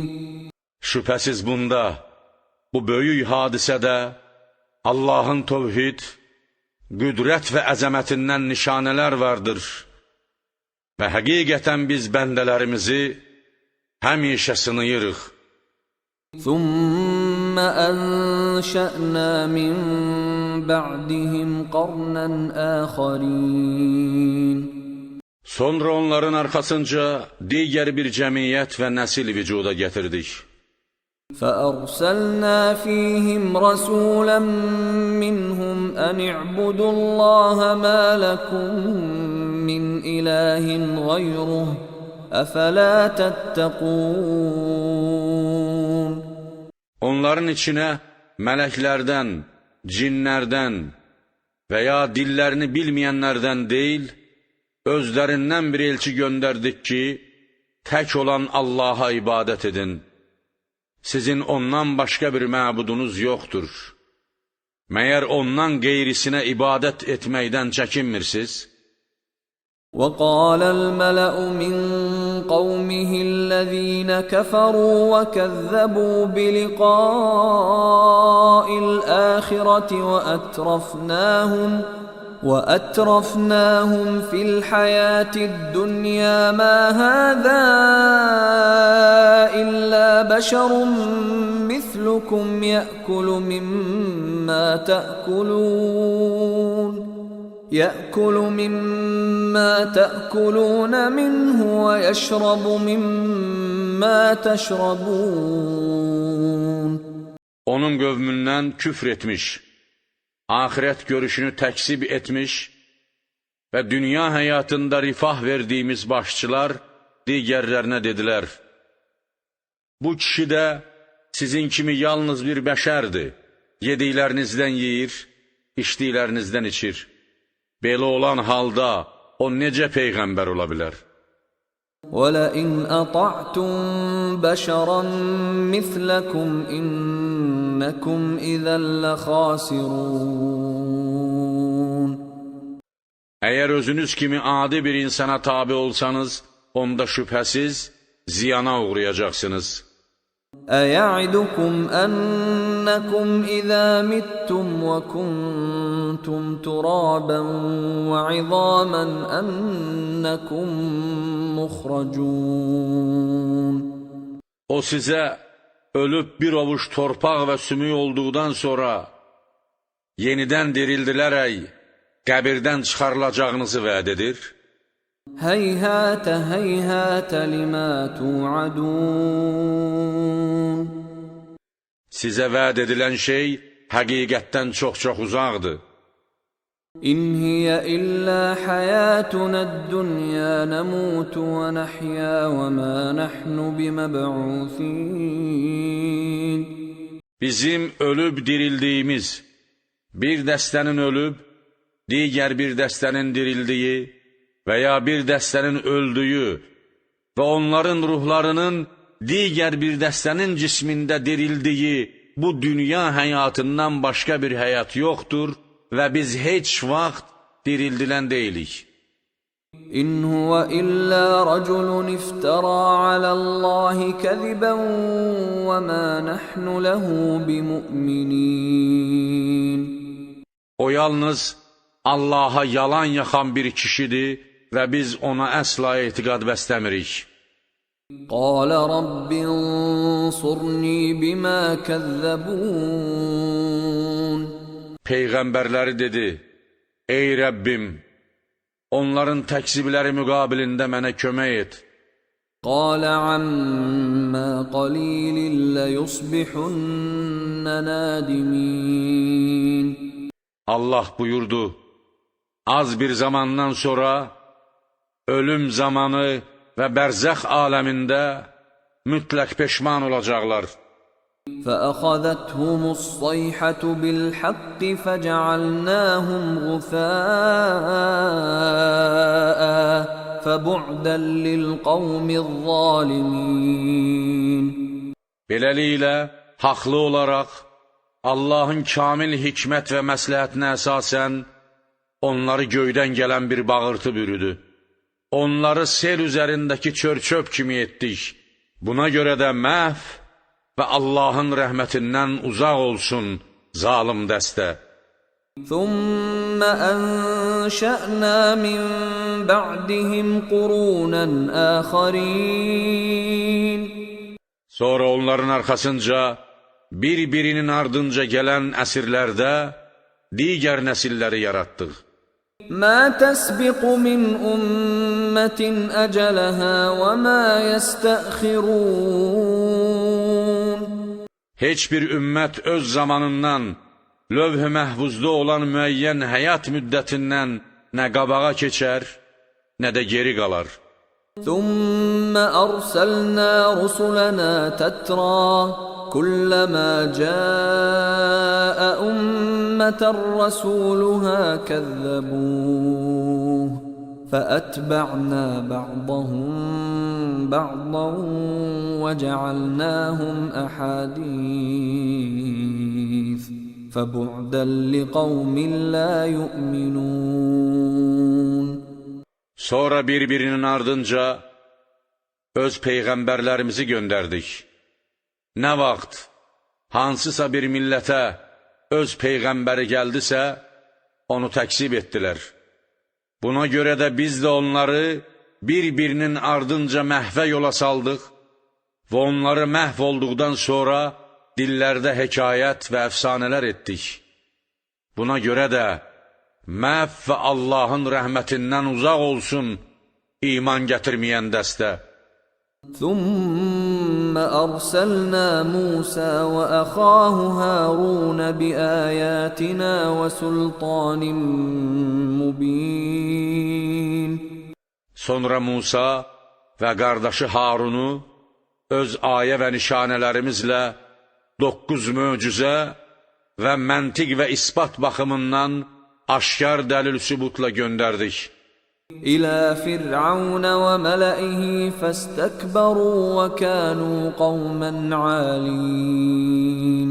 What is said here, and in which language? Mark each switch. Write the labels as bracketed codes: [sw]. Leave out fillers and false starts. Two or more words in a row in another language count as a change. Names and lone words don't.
[az] Şübhəsiz bunda, bu böyük hadisədə Allahın tövhid, qüdrət və əzəmətindən nişanələr vardır. Və həqiqətən biz bəndələrimizi həmişə sınayırıq. [ar] ثُمَّ أَنشَأْنَا مِنْ بَعْدِهِمْ قَرْنًا آخَرِينَ. [az] Sonra onların arxasınca digər bir cəmiyyət və nəsil vücuda gətirdik. [ar] فَأَرْسَلْنَا فِيهِمْ رَسُولًا مِّنْهُمْ أَنِ اعْبُدُوا اللَّهَ مَا لَكُمْ مِنْ إِلَٰهٍ غَيْرُهُ أَفَلَا تَتَّقُونَ. [az] Onların içinə mələklərdən, cinlərdən və ya dillərini bilməyənlərdən deyil, özlərindən bir elçi göndərdik ki, tək olan Allaha ibadət edin. Sizin ondan başqa bir məbudunuz yoxdur. Məyər ondan qeyrisinə ibadət etməkdən çəkinmirsiniz? [ar] وَقَالَ الْمَلَأُ مِنْ قَوْمِهِ الَّذِينَ كَفَرُوا وَكَذَّبُوا بِلِقَاءِ الْآخِرَةِ وَأَتْرَفْنَاهُمْ فِي الْحَيَاةِ الدُّنْيَا مَا هَذَا إِلَّا بَشَرٌ مِثْلُكُمْ يَأْكُلُ مِمَّا تَأْكُلُونَ مِنْهُ وَيَشْرَبُ مِمَّا تَشْرَبُونَ. [az] Onun qövmündən küfr etmiş, ahirət görüşünü təksib etmiş və dünya həyatında rifah verdiyimiz başçılar digərlərinə dedilər: bu kişi də sizin kimi yalnız bir bəşərdir, yediklərinizdən yeyir, içdiklərinizdən içir. Belə olan halda o necə peyğəmbər ola bilər? [ar] وَلَئِنْ أَطَعْتُمْ بَشَرًا مِثْلَكُمْ إِنَّكُمْ إِذًا لَخَاسِرُونَ. [az] Əgər özünüz kimi adi bir insana tabi olsanız, onda şübhəsiz ziyana uğrayacaqsınız. [ar] أَيَعِدُكُمْ أَنَّكُمْ إِذَا مِتُّمْ وَكُنْتُمْ تُرَابًا وَعِظَامًا أَنَّكُمْ مُخْرَجُونَ. [az] O sizə ölüb bir ovuş torpaq və sümük olduqdan sonra yenidən dirildilərək qəbirdən çıxarılacağınızı vəd edir. [ar] هَيْهَاتَ هَيْهَاتَ لِمَا تُوعَدُونَ. [az] Sizə vəd edilən şey həqiqətdən çox-çox uzaqdır. [ar] إِنْ هِيَ إِلَّا حَيَاتُنَا الدُّنْيَا نَمُوتُ وَنَحْيَا وَمَا نَحْنُ بِمَبْعُوثِينَ. [az] Bizim ölüb dirildiyimiz, bir dəstənin ölüb, digər bir dəstənin dirildiyi və ya bir dəstənin öldüyü və onların ruhlarının digər bir dəstənin cismində dirildiyi bu dünya həyatından başqa bir həyat yoxdur və biz heç vaxt dirildilən deyilik. [ar] إِنْ هُوَ إِلَّا رَجُلٌ افْتَرَى عَلَى اللَّهِ كَذِبًا وَمَا نَحْنُ لَهُ بِمُؤْمِنِينَ. [az] O yalnız Allaha yalan yaxan bir kişidir və biz ona əsla etiqad bəsləmirik. [ar] قَالَ رَبِّ انصُرْنِي بِمَا كَذَّبُونَ. [az] Peyğəmbərləri dedi: ey Rəbbim, onların təkzibləri müqabilində mənə kömək et. [ar] قال عما قليل ليصبحن نادمين. [az] Allah buyurdu, az bir zamandan sonra ölüm zamanı və bərzəx aləmində mütləq peşman olacaqlar. [ar] فأخذتهم الصيحة بالحق فجعلناهم غثاء فبعدا للقوم الظالمين. [az] Beləliklə, haqlı olaraq, Allahın kamil hikmət və məsləhətinə əsasən, onları göydən gələn bir bağırtı bürüdü. Onları sel üzərindəki çör-çöp kimi etdik. Buna görə də məhv və Allahın rəhmətindən uzaq olsun zalim dəstə. [ar] ثم أنشأنا من بعدهم قرونا آخرين. [az] Sonra onların arxasınca, bir-birinin ardınca gələn əsrlərdə digər nəsilləri yaratdıq. [ar] ما تسبق من أمة أجلها وما يستأخرون. [az] Heç bir ümmət öz zamanından, lövh-i məhvuzda olan müəyyən həyat müddətindən nə qabağa keçər, nə də geri qalar. [ar] ثم أرسلنا رسلنا تترى كلما جاء أمة رسولها كذبوه فأتبعنا بعضهم بعضا وجعلناهم أحاديث فبعدا لقوم لا يؤمنون. [az] Sonra bir-birinin ardınca öz peyğəmbərlərimizi göndərdik. Nə vaxt hansısa bir millətə öz peyğəmbəri gəldisə, onu təksib etdilər. Buna görə də biz də onları bir-birinin ardınca məhvə yola saldıq və onları məhv olduqdan sonra dillərdə hekayət və əfsanələr etdik. Buna görə də məhv və Allahın rəhmətindən uzaq olsun iman gətirməyən dəstə. [ar] ثم أرسلنا موسى وأخاه هارون بآياتنا وسلطان مبين. [az] Sonra Musa və qardaşı Harunu öz ayə və nişanələrimizlə 9 möcüzə və məntiq və isbat baxımından aşkar dəlil-sübutla göndərdik. [ar] إلى فرعون وملئه فاستكبروا وكانوا قوما عالين.